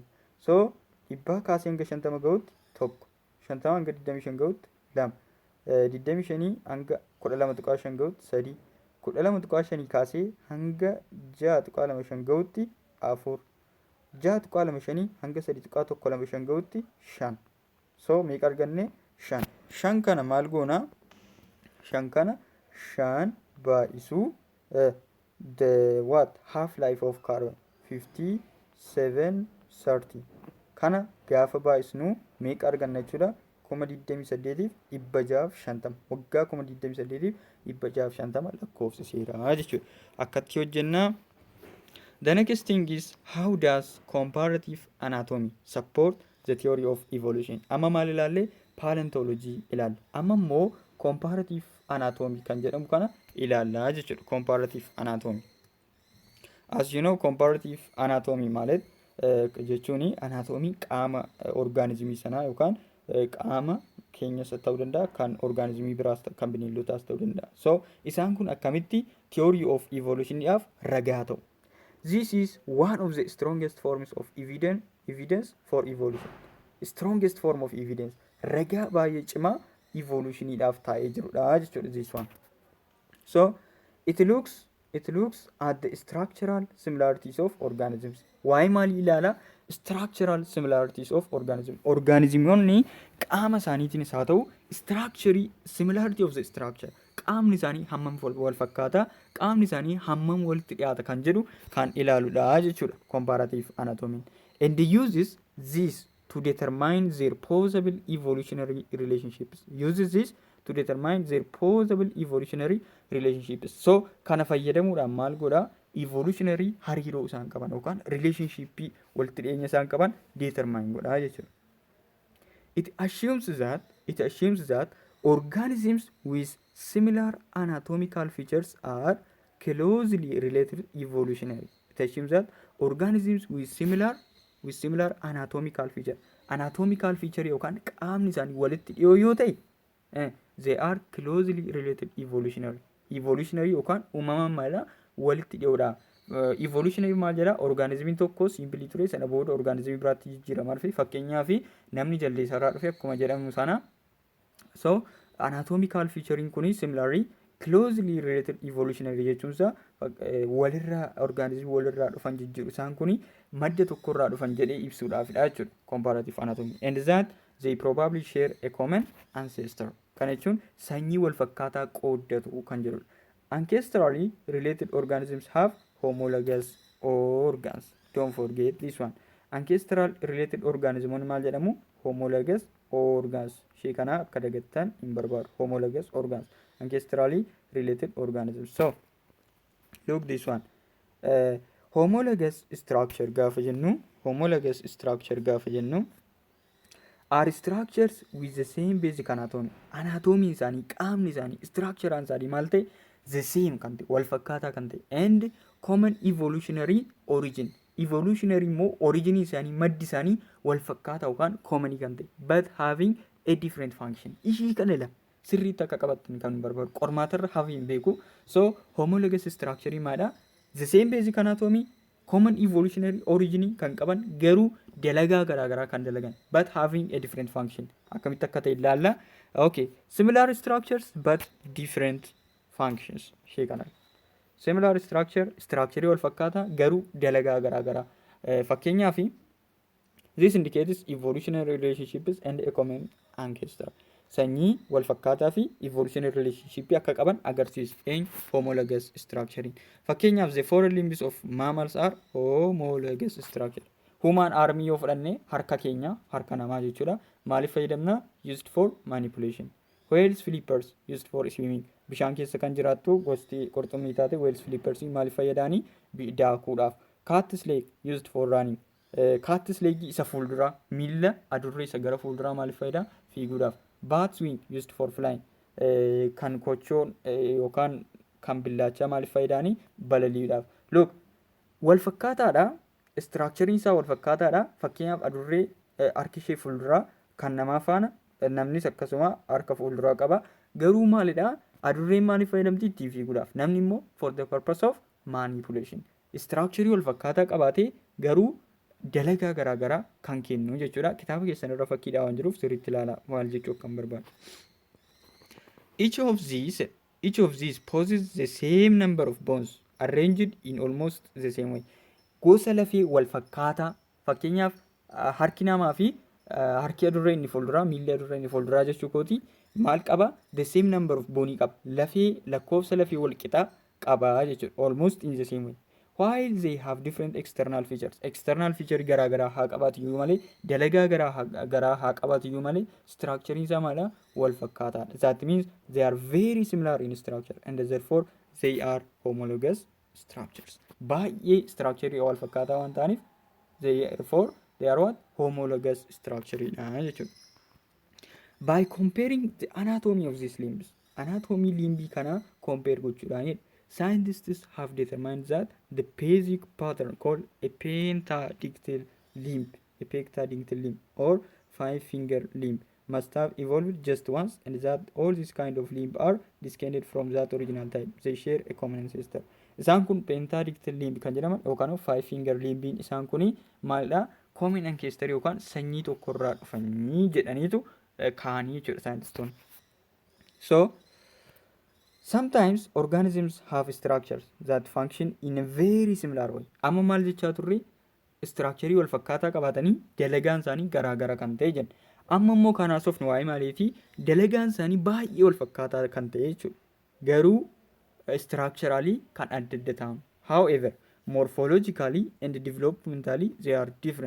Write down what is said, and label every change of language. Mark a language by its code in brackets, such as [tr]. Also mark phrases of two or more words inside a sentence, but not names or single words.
[om] So dhibba kaasee hanga 50 ga'utti tokko 50 hanga 25 ga'utti lama 25 hanga 12.5 ga'utti 3 12.5 kaasee hanga 6.25 ga'utti 4 6.25 hanga 3.125 ga'utti 5. So meeqa arganne? 5. 5 kana maal goona? 5 kana 5 baay'isuu [en] the what half life of carbon [om] 5730 kana gaafa baay'isnu meeqa arganna jechuudha? 28,650 waggaa 28,650 lakkoofsiseera jechuudha. Akkatti hojjenna. [en] The next thing is how does comparative anatomy support the theory of evolution? [om] Amma maal ilaalle? Paleontology ilaalle. Amma immoo [en] comparative anatomy [om] kan jedhamu kana ilaallaa jechuudha. [en] Comparative anatomy. As you know, comparative anatomy [om] ማለት jechuun anatomy qaama organismii sanaa yookaan qaama keenyas ta'uu danda'a, kan orgaanizimii biraas kan bineeldotaas ta'uu danda'a. So isaan kun akkamitti [en] theory of [om] evolutioniidhaaf ragaa ta'u. [en] This is one of the strongest forms of evidence for evolution. Strongest form of evidence. [om] Ragaa baay'ee cimaa evolutioniidhaaf taa'ee jirudha jechuudha [en] this one. So it looks at the structural similarities of organisms. [om] Waa'ee maalii ilaala? [en] Structural similarities of organisms. [om] Organismonni qaama isaaniitiinis haa ta'u [en] structure similarity of the structure. [om] Qaamni isaanii hammam wal fakkaata, qaamni isaanii hammam walitti dhiyaata kan jedhu kan ilaaludha jechuudha [en] comparative anatomy. And uses this to determine their possible evolutionary relationships. Uses this to determine their possible evolutionary relationships. [om] So kana fayyadamuudhaan maal godha? Evolutionary hariiroo isaan qaban yookaan relationship walitti dhiyeenya isaan qaban [en] determine godha [om] jechuudha. [en] It assumes that organisms with similar anatomical features are closely related evolutionary. It assumes that organisms with similar anatomical feature [om] yookaan qaamni isaanii walitti dhiyoo yoo ta'e [en] they are closely related evolutionary [om] yookaan uumamaan maala walitti dhiyoodha. Evolutionary maal jedha? Organismiin tokko simply ture sana booda organismii biraatti jijjiiramaa dhufe. Fakkeenyaaf namni jaldeessarraa dhufe akkuma jedhamu sana. So [en] anatomical featuring [om] kuni [en] similarly closely related evolutionary [om] jechuunsa walirraa organismii walirraa dhufan jijjiiru isaan kuni madda tokkorraa dhufan jedhee ibsuudhaafidha jechuudha [en] comparative anatomy. And that they probably share a common ancestor. [om] Kana jechuun sanyii wal fakkaataa qooddatu kan jedhudha. [en] Ancestrally related organisms have homologous organs. Don't forget this one. Ancestral related organism [om] maal jedhamu? [en] Homologous organs. [om] Shee kana akka dagattan hin barbaadu. [en] Homologous organs. Ancestrally related organisms. So look this one. Homologous structure [om] gaafa jennu [en] are structures with the same basic anatomy. [om] Anatomy isaanii, qaamni isaanii, structure isaanii maal ta'e? [en] The same [om] kan ta'e, wal fakkaataa kan ta'e. [en] And common evolutionary origin. [om] Evolutionary immoo origin isaanii, maddi isaanii wal fakkaataa yookaan common kan ta'e. [en] But having a different function. [om] Ishii kanadha. Sirriitti akka qabattan kan barbaadu. Qormaatarra hafiin beeku. So [en] homologous structure [om] maadha? [en] The same basic anatomy, common evolutionary origin [om] kan qaban garuu dalagaa garaagaraa kan dalagan. [en] But having a different function. [om] Akkamitti akka ta'e ilaalla. [en] Okay. Similar structures but different functions. [om] Shee kana. [en] Similar structure [om] wal fakkaata garuu dalagaa garaagaraa. [en] Fakkeenyaaf this indicates evolutionary relationships and a common ancestor. [om] Sanyii wal fakkaataa fi [en] evolutionary relationship [om] akka qaban agarsiisa. [en] Homologous structure. Fakkeenyaaf the four limbs of mammals are homologous structure. Human arm [om] yoo fudhanne harka keenya, harka namaa jechuudha. Maaliif fayyadamna? [en] Used for manipulation. Whales flippers used for swimming. [om] Bishaan keessa kan jiraattu gosti qurxummii taate [en] whales flippers [om] maaliif fayyadaani? Daakuudhaaf. [en] Cat snake used for running. Cat snake [om] isa fuulduraa miila adurree isa gara fuulduraa maaliif fayyada? Fiiguudhaaf. [en] Bat's wing used for flying. [om] Kan kochoon yookaan kan billaachaa maaliif fayyadaani? Balaliidhaaf. Look, wal fakkaataadha. Structure isaa wal fakkaataadha. Fakkeenyaaf adurree harki ishee fuulduraa kan namaa faana namnis akkasuma harka fuulduraa qaba. Garuu maalidha? Adurreen maaliif fayyadamti? Ittiin fiiguudhaaf. Namni immoo [en] for the purpose of manipulation. [om] Structure wal fakkaataa qabaatee garuu dalagaa garaagaraa kan kennu jechuudha. Kitaaba keessan irra fakkiidhaa waan jiruuf sirriitti ilaalaa maal jechuu kan barbaadu. [en] Each of these possesses the same number of bones arranged in almost the same way. [om] Gosa lafee wal fakkaataa fakkeenyaaf harki namaa fi harki adurree inni fuulduraa miilli adurree inni fuulduraa jechuu kooti maal qaba? [en] The same number of [om] boonii qaba. Lafee lakkoofsa lafee wal qixaa qaba jechuudha. [en] Almost in the same way. While they have different external features. External feature [om] garaagaraa haa qabaatu iyyuu malee dalagaa garaa haa qabaatu iyyuu malee structure isaa maala wal fakkaataadha. [en] That means they are very similar in structure and therefore they are homologous structures. [om] Baay'ee structure wal fakkaataa waan ta'aniif [en] therefore they are what? Homologous structure jechuudha. By comparing the anatomy of these limbs. Anatomy [om] limbii kana [en] compare gochuudhaan scientists have determined that the basic pattern called a pentadictyl limb or five finger limb must have evolved just once, and that all these kind of limb are descended from that original type. They share a common ancestor. [om] Isaan kun [en] pentadictyl limb [om] kan jedhaman yookaan [en] five finger [om] limbiin isaan kuni maalidha [en] common ancestor [om] yookaan sanyii tokkorraa dhufanii jedhaniitu kaanii jechuudha saayintistoonni. [en] So sometimes organisms have structures that function in a very similar way. [om] Amma maal jechaa turre structure wal fakkaataa qabaatanii dalagaan isaanii garaagara kan ta'e jenna. Amma immoo kanaas of waa'ee maaliitii dalagaan isaanii baay'ee wal fakkaataa kan ta'e jechuudha. Garuu structurally kan adda adda ta'an. [en] However, morphologically and developmentally they are different.